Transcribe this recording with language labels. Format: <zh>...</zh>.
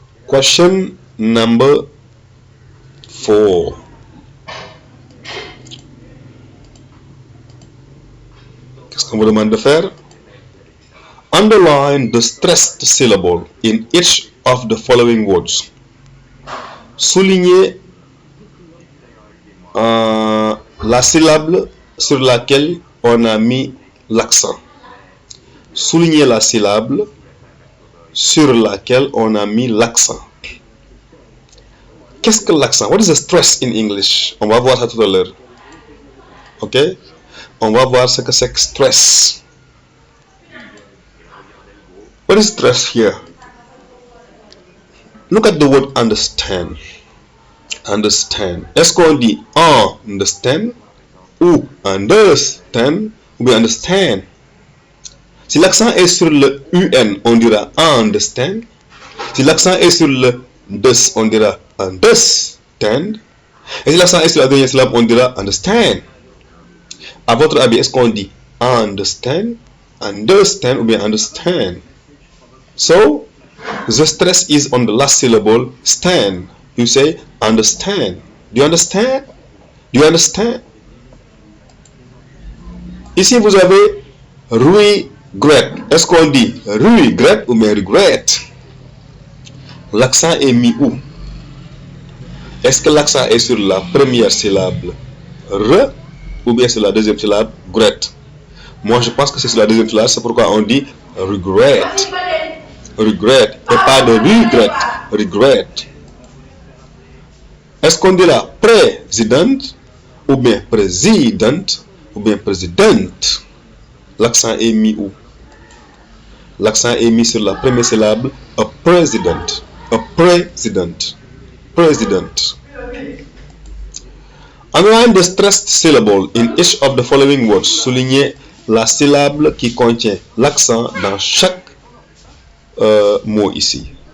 <en>Question number 4.</en> <fr>Qu'est-ce qu'on vous demande de faire?</fr> <en>Underline the stressed syllable in each of the following words.</en> <fr>Soulignez la syllabe sur laquelle on a mis l'accent. Soulignez la syllabe sur laquelle on a mis l'accent. Qu'est-ce que l'accent?</fr> <en>What is the stress in English?</en> <fr>On va voir ça tout à l'heure. Ok? On va voir ce que c'est que stress.</fr> <en>What is stress here? Look at the word understand. Understand.</en> <fr>Est-ce qu'on dit understand ou understand ou bien understand? Si l'accent est sur le UN, on dira understand. Si l'accent est sur le des, on dira understand. Et si l'accent est sur la dernière syllabe, on dira understand. À votre avis, est-ce qu'on dit understand, understand ou bien understand?</fr> <en>So, the stress is on the last syllable, stand. You say understand. Do you understand? Do you understand?</en> <fr>Ici, vous avez regret. Est-ce qu'on dit regret ou bien regret? L'accent est mis où? Est-ce que l'accent est sur la première syllabe re ou bien sur la deuxième syllabe gret? Moi, je pense que c'est sur la deuxième syllabe. C'est pourquoi on dit regret. Regret et pas de regret. Regret. Est-ce qu'on dit là président ou bien président ou bien présidente? L'accent est mis où? L'accent est mis sur la première syllabe a president. A president. President.</fr> <en>Underline the stressed syllable in each of the following words.</en> <fr>Soulignez la syllabe qui contient l'accent dans chaque mot ici.</fr>